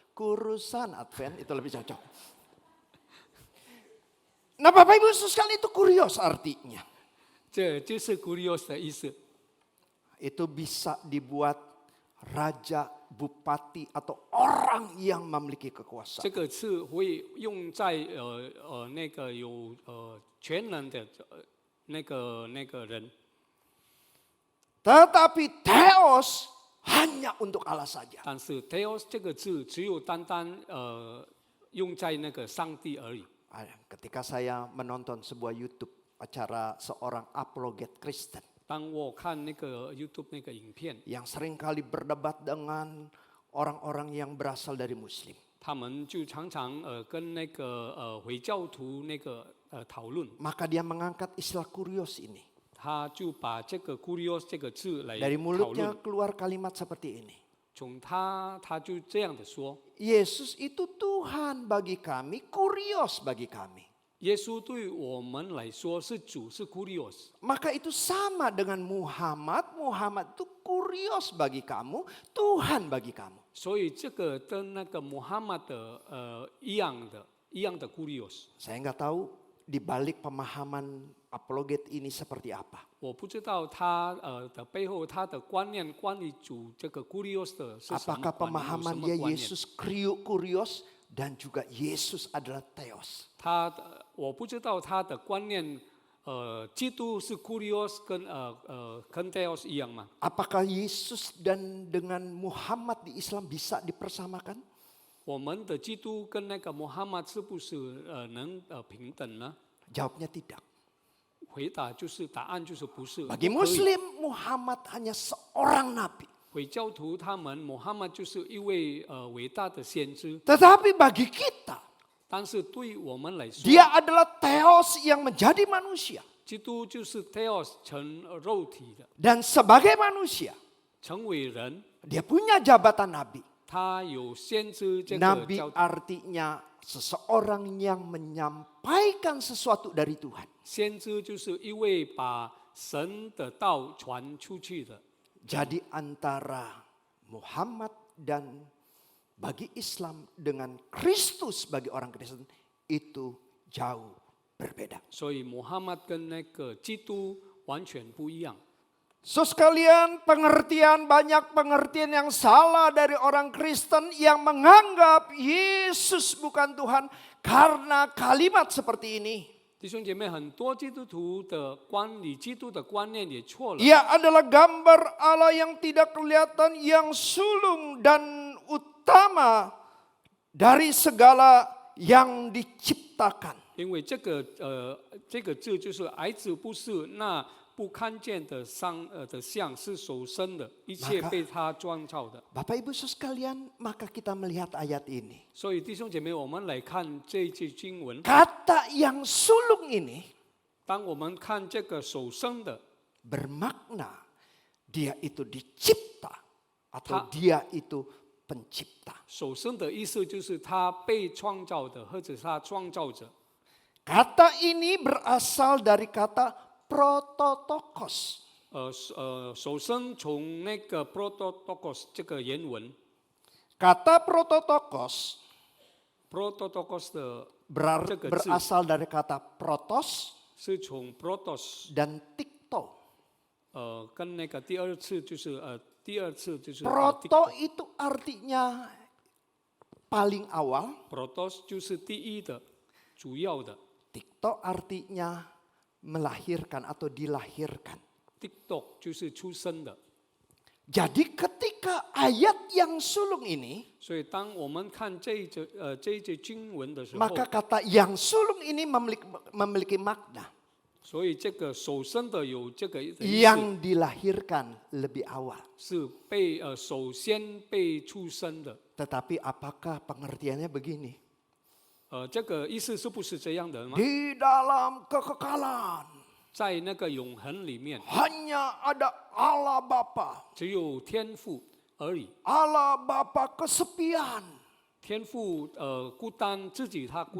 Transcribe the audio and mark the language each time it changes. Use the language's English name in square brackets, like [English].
[Indonesian] Kurusan Advent itu lebih cocok. Nah Bapak Ibu sekalian itu kurios artinya. [Chinese] 这就是 kurios 的意思。 [Indonesian] Itu bisa dibuat raja, bupati atau orang yang memiliki kekuasaan. [Chinese] 这个字会用在那个有权能的那个人， [Indonesian] Tetapi theos hanya untuk Allah saja. [Chinese] 但是 theos 这个字只有单单用在那个上帝而已。 [Indonesian] Ketika saya menonton sebuah YouTube acara seorang apologet Kristen [Chinese] 当我看那个 YouTube 那个影片， [Indonesian] yang seringkali berdebat dengan orang-orang yang berasal dari Muslim, [Chinese] 他们就常常跟那个回教徒那个讨论， [Indonesian] maka dia mengangkat istilah kurios ini. [Chinese] 他就把这个 kurios 这个字来 [Indonesian] Dari [Chinese] 讨 [Indonesian] mulutnya [Chinese] 论， [Indonesian] keluar kalimat seperti ini. [Chinese] 从他就这样的说， [Indonesian] Yesus itu Tuhan bagi kami, kurios bagi kami. [Chinese] 耶稣对我们来说是主，是 kurios。 [Indonesian] Maka itu sama dengan Muhammad. Muhammad itu kurios bagi kamu, Tuhan bagi kamu. [Chinese] 所以这个跟那个穆罕默德一样的一样的 kurios。 [Indonesian] Saya nggak tahu di balik pemahaman apologet ini seperti apa. [Chinese] 我不知道他的背后他的观念关于主这个 kurios 的是什么 [Indonesian] Apakah [Chinese] 观念，有什 [Indonesian] pemahaman [Chinese] 么 [Indonesian] dia [Chinese] 观念？ [Indonesian] Yesus kurios dan juga Yesus adalah theos. [Chinese] 我不知道他的观念，基督是 kurios 跟 theos 一样吗？ [Indonesian] Apakah Yesus dan dengan Muhammad di Islam bisa dipersamakan? [Chinese] 我们的基督跟那个穆罕默是不是能平等呢？ [Indonesian] Jawabnya tidak. [Chinese] 回答就是答案就是不是。 [Indonesian] Bagi [Chinese] 不可以 [Indonesian] Muslim, Muhammad hanya seorang nabi. [Chinese] 回教徒他们穆罕默就是一位伟大的先知， [Indonesian] Tetapi bagi kita, [Chinese] 但是对我们来说， [Indonesian] dia adalah theos yang menjadi manusia. [Chinese] 基督就是 theos 成肉体的， [Indonesian] Dan sebagai manusia, [Chinese] 成为人， [Indonesian] dia punya jabatan nabi. [Chinese] 他有先知这个 [Indonesian] Nabi [Chinese] 叫 [Indonesian] artinya seseorang yang menyampaikan sesuatu dari Tuhan. [Chinese] 先知就是一位把神的道传出去的。 [Indonesian] Jadi antara Muhammad dan bagi Islam dengan Kristus bagi orang Kristen itu jauh berbeda. [Chinese] 所以穆罕默跟那个基督完全不一样。 [Indonesian] So sekalian, banyak pengertian yang salah dari orang Kristen yang menganggap Yesus bukan Tuhan karena kalimat seperti ini. [Chinese] 弟兄姐妹，很多基督徒的关于基督的观念也错了。 [Indonesian] Ia adalah gambar Allah yang tidak kelihatan, yang sulung dan utama dari segala yang diciptakan. [Chinese] 因为这个字就是儿子不是那不看见的像是手生的，一切被他创造的。 [Indonesian] Bapak Ibu sekalian, maka kita melihat ayat ini. [Chinese] 所以弟兄姐妹，我们来看这句经文。 [Indonesian] Kata yang sulung ini [Chinese] 当我们看这个手生的， [Indonesian] bermakna dia itu dicipta atau dia itu pencipta. [Chinese] 手生的意思就是他被创造的，或者是他创造者。 [Indonesian] Kata ini berasal dari kata prototokos. [Chinese] 手生从那个 prototokos 这个原文 [Indonesian] Kata prototokos [Chinese] 的 这个字 [Indonesian] berasal dari kata protos [Chinese] 是从 protos [Indonesian] dan tikto. [Chinese] 跟那个第二次就是 [Indonesian] Proto itu artinya paling awal, [Chinese] protos 就是第一的、主要的。 [Indonesian] tikto artinya melahirkan atau dilahirkan. [Chinese] TikTok 就是出生的。 [Indonesian] Jadi ketika ayat yang sulung ini, [Chinese] 所以当我们看这一节经文的时候， [Indonesian] maka kata yang sulung ini memiliki makna [Chinese] 所以这个手生的有这个意思， [Indonesian] yang dilahirkan lebih awal. [Chinese] 是首先被出生的。 [Indonesian] Tetapi apakah pengertiannya begini? [Chinese] 这个意思是不是这样的吗？ [Indonesian] Di dalam kekekalan [Chinese] 在那个永恒里面， [Indonesian] hanya ada Allah Bapa. [Chinese] 只有天父而已。 [Indonesian] Allah Bapa kesepian. [Chinese] 天父孤单，自己他孤